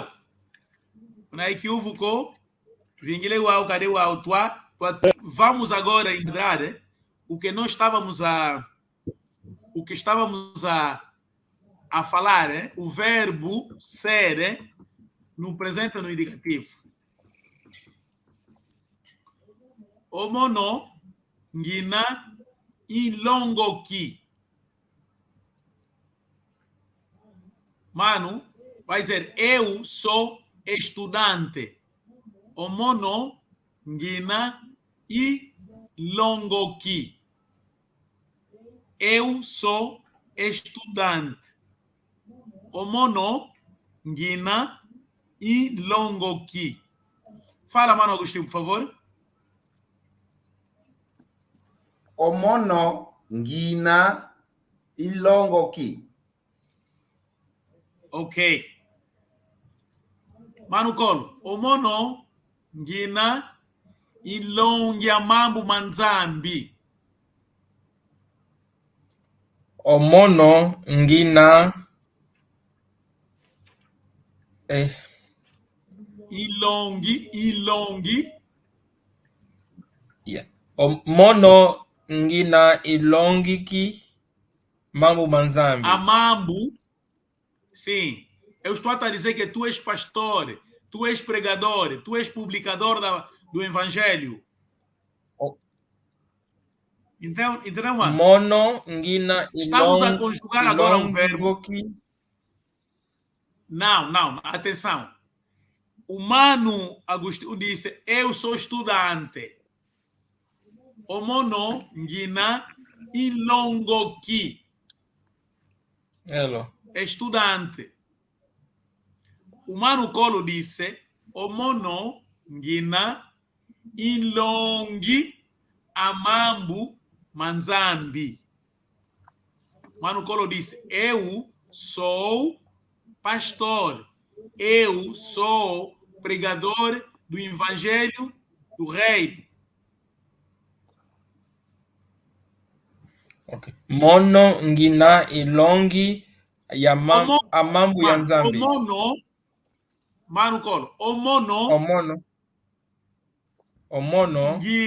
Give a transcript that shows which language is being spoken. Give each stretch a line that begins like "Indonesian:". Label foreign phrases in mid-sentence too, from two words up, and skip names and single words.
Kongo: Kuna equívoco? Vingile uau, cadê uau?
Portuguese: Vamos agora entrar o que nós estávamos a falar, o verbo ser, no presente e no indicativo.
Kongo: Omono, ngina, ilongoki.
Portuguese: Mano, vai dizer, eu sou estudante.
Kongo: Omono, ngina, ilongoki.
Portuguese: Eu sou estudante.
Kongo: Omono, ngina, ilongoki.
Portuguese: Fala, Mano Agostinho, por favor.
Kongo: Omono ngina ilongo ki. Ok. Mano Colo, omono ngina ilongia mambo manzambi. Omono ngina Ilongi. yeah. Omono ngina ilongi ki mambo manzambi. Amambo.
Portuguese: Sim. Eu estou a dizer que tu és pastor, tu és pregador, tu és publicador do evangelho. Então, mano?
Kongo: Mono ngina
Portuguese: Estamos a conjugar agora um verbo.
Kongo: ki.
Portuguese: Não, atenção. O Mano Agostinho disse, eu sou estudante.
Kongo: O mono ngina ilongoki. Elo.
Portuguese: Estudante. O Mano Colo disse,
Kongo: o mono ngina ilongi amambu manzambi.
Portuguese: Mano Colo disse, eu sou pastor. Eu sou pregador do evangelho do reino. Okay.
Kongo: Mono ngina ilongi amambu ya nzambi.
Portuguese: Mano Colo,
Kongo: Omono